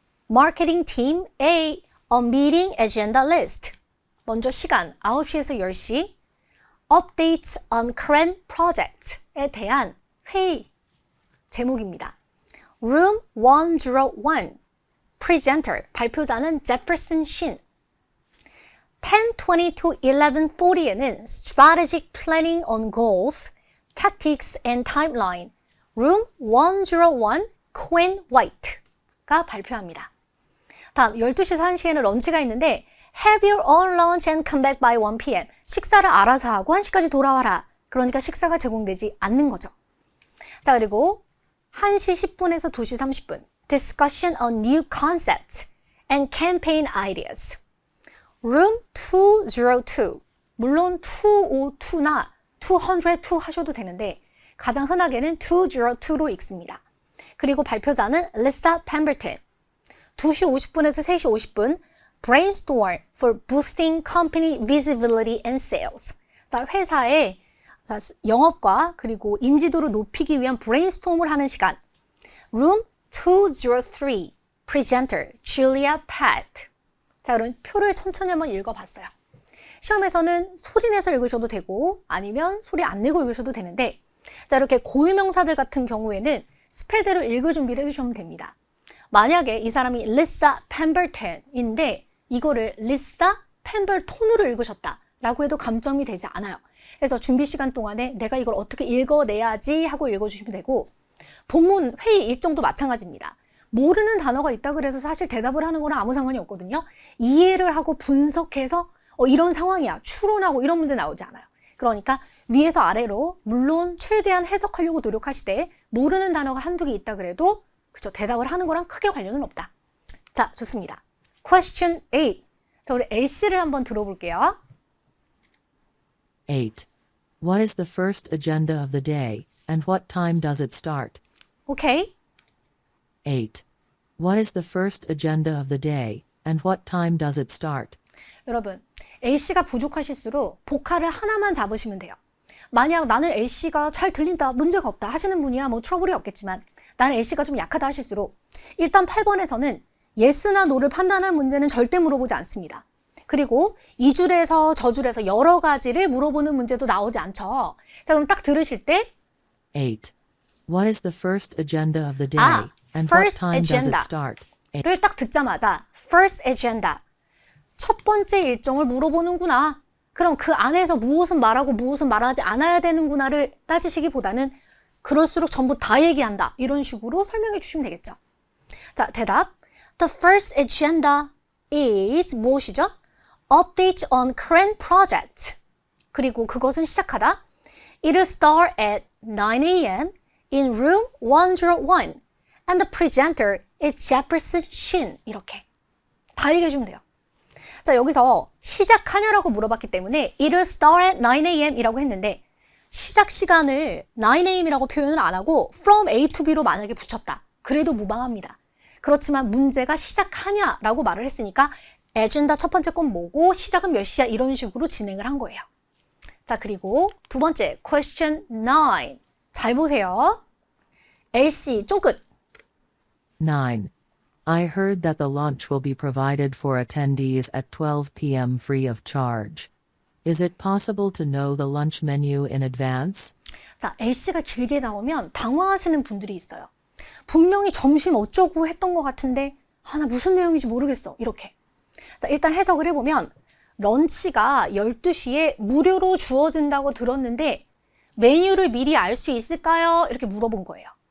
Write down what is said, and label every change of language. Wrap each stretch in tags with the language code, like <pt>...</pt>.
<en>Marketing Team A, a meeting agenda list.</en> <ko>먼저 시간 9시에서 10시.</ko> <en>Updates on current projects</en> <ko>에 대한 회의 제목입니다.</ko> <en>Room 101, Presenter,</en> <ko>발표자는 제퍼슨 신.</ko> <en>10:20 to 11:40에는 Strategic Planning on Goals, Tactics and Timeline, Room 101, Quinn White가</en> <ko>발표합니다. 다음 12시에서 1시에는 런치가 있는데</ko> <en>Have your own lunch and come back by 1 p.m.</en> <ko>식사를 알아서 하고 1시까지 돌아와라. 그러니까 식사가 제공되지 않는 거죠. 자, 그리고 1시 10분에서 2시 30분</ko> <en>Discussion on new concepts and campaign ideas. Room 202.</en> <ko>물론 202나 202 하셔도 되는데 가장 흔하게는 202로 읽습니다. 그리고 발표자는 Lisa Pemberton. 2시 50분에서 3시 50분</ko> <en>Brainstorm for boosting company visibility and sales.</en> <ko>자, 회사의 영업과 그리고 인지도를 높이기 위한 브레인스톰을 하는 시간.</ko> <en>Room 203. Presenter Julia Pratt.</en> <ko>자, 그럼 표를 천천히 한번 읽어봤어요. 시험에서는 소리 내서 읽으셔도 되고 아니면 소리 안 내고 읽으셔도 되는데, 자, 이렇게 고유명사들 같은 경우에는 스펠대로 읽을 준비를 해주시면 됩니다. 만약에 이 사람이 Lisa Pemberton인데 이거를 Lisa Pemberton으로 읽으셨다 라고 해도 감점이 되지 않아요. 그래서 준비 시간 동안에 내가 이걸 어떻게 읽어내야지 하고 읽어주시면 되고, 본문 회의 일정도 마찬가지입니다. 모르는 단어가 있다 그래서 사실 대답을 하는 거랑 아무 상관이 없거든요. 이해를 하고 분석해서 이런 상황이야, 추론하고 이런 문제 나오지 않아요. 그러니까 위에서 아래로 물론 최대한 해석하려고 노력하시되 모르는 단어가 한두 개 있다 그래도 그죠, 대답을 하는 거랑 크게 관련은 없다. 자, 좋습니다. Question 8. 자, 우리 A씨를 한번 들어볼게요.</ko> <en>8. What is the first agenda of the day, and what time does it start?</en> <ko>오케이.</ko> <en>8. What is the first agenda of the day, and what time does it start?</en> <ko>여러분, A씨가 부족하실수록 보카를 하나만 잡으시면 돼요. 만약 나는 A씨가 잘 들린다, 문제가 없다 하시는 분이야 뭐 트러블이 없겠지만, 나는 A씨가 좀 약하다 하실수록 일단 8번에서는 yes나 no를 판단한 문제는 절대 물어보지 않습니다. 그리고 이 줄에서 저 줄에서 여러 가지를 물어보는 문제도 나오지 않죠. 자, 그럼 딱 들으실 때</ko> <en>8. What is the first agenda of the day? 아, and what first time does agenda. it start?</en> <ko>를 딱 듣자마자</ko> <en>first agenda,</en> <ko>첫 번째 일정을 물어보는구나. 그럼 그 안에서 무엇은 말하고 무엇은 말하지 않아야 되는구나를 따지시기보다는 그럴수록 전부 다 얘기한다. 이런 식으로 설명해 주시면 되겠죠. 자, 대답.</ko> <en>The first agenda is</en> <ko>무엇이죠?</ko> <en>Updates on current projects.</en> <ko>그리고 그것은 시작하다.</ko> <en>It'll start at 9 a.m. in room 101. And the presenter is Jefferson Shin.</en> <ko>이렇게 다 얘기해 주면 돼요. 자, 여기서 시작하냐라고 물어봤기 때문에</ko> <en>It'll start at 9 a.m.</en> <ko>이라고 했는데 시작 시간을 9 a.m. 이라고 표현을 안 하고</ko> <en>from A to B</en> <ko>로 만약에 붙였다. 그래도 무방합니다. 그렇지만 문제가 시작하냐라고 말을 했으니까 에젠다 첫 번째 건 뭐고 시작은 몇 시야 이런 식으로 진행을 한 거예요. 자, 그리고 두 번째 question 9. 잘 보세요. LC 쫑끝.</ko> <en>9. I heard that the lunch will be provided for attendees at 12 p.m. free of charge. Is it possible to know the lunch menu in advance?</en> <ko>자, LC가 길게 나오면 당황하시는 분들이 있어요. 분명히 점심 어쩌고 했던 것 같은데 나 무슨 내용인지 모르겠어. 이렇게. 자, 일단 해석을 해보면 런치가 12시에 무료로 주어진다고 들었는데 메뉴를 미리 알 수 있을까요? 이렇게 물어본 거예요.</ko>